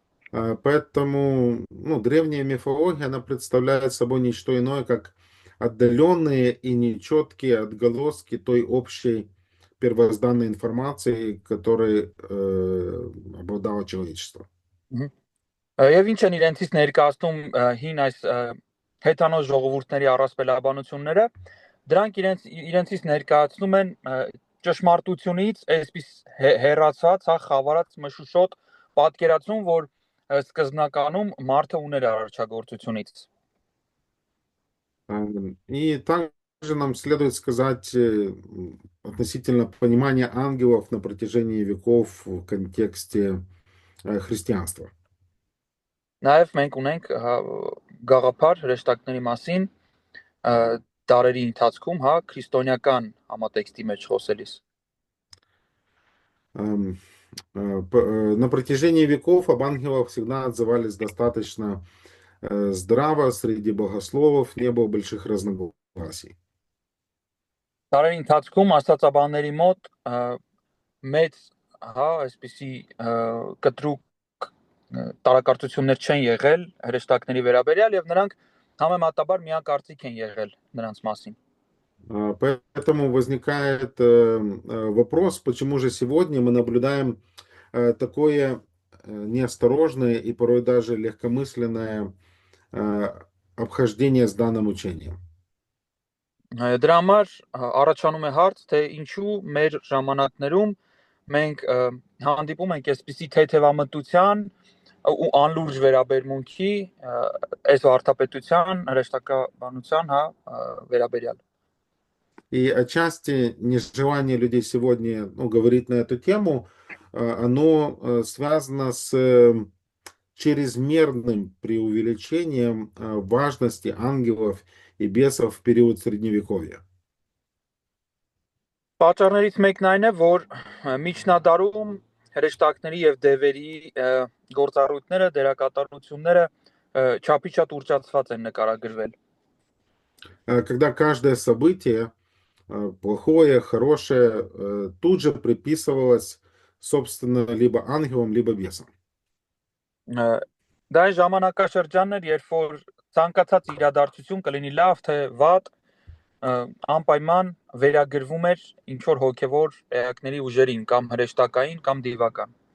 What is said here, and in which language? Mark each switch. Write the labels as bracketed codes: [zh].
[ru] Поэтому ну, древняя мифология, она представляет собой не что иное, как отдаленные и нечеткие отголоски той общей первозданной информации, которой обладало человечество. [hy] Եվ ինչ են իրենցից ներկայացնում հին այս հեթանոս ժողովուրդների առասպելաբանությունները, դրանք իրենցից ներկայացնում են ճշմարտությունից այսպես հեռացած, հա, խավարած մշուշոտ պատկերացում, որ սկզբնականում մարդը ուներ արարչագործությունից։ [ru] И также нам следует сказать относительно понимания ангелов на протяжении веков в контексте христианства. [hy] Նաև մենք ունենք գաղափար հրեշտակների մասին տարերի ընթացքում, հա, քրիստոնեական համատեքստի մեջ խոսելիս։ [ru] На протяжении веков об ангелах всегда отзывались достаточно здраво, среди богословов не было больших разногласий. [hy] Տարերի ընթացքում աստվածաբանների մոտ մեծ այսպիսի կտրուկ տարակարծություններ չեն եղել հրեշտակների վերաբերյալ եւ նրանք համեմատաբար միակարծիք են եղել նրանց մասին. [ru] Поэтому возникает вопрос, почему же сегодня мы наблюдаем такое неосторожное и порой даже легкомысленное обхождение с данным учением. [hy] Դրա համար առաջանում է հարց, թե ինչու մեր ժամանակներում մենք հանդիպում ենք այսպիսի թեթևամտության ու անլուրջ վերաբերմունքի այս վարդապետության հրեշտակաբանության վերաբերյալ. [ru] И отчасти нежелание людей сегодня говорить на эту тему, оно связано с чрезмерным преувеличением важности ангелов и бесов в период Средневековья. [hy] Պատճառներից մեկն այն է, որ միջնադարում հրեշտակների եւ դևերի գործառույթները, դերակատարությունները չափի շատ ուռճացված են նկարագրվել. [ru] Когда каждое событие, плохое, хорошее, тут же приписывалось, собственно, либо ангелам, либо бесам. [hy] Դա այն ժամանակաշրջանն էր, երբ որ ցանկացած իրադարձություն կլինի լավ թե վատ, անպայման վերագրվում էր ինչ որ հոգևոր էակների уժերին, կամ հրեշտակային, կամ դիվական.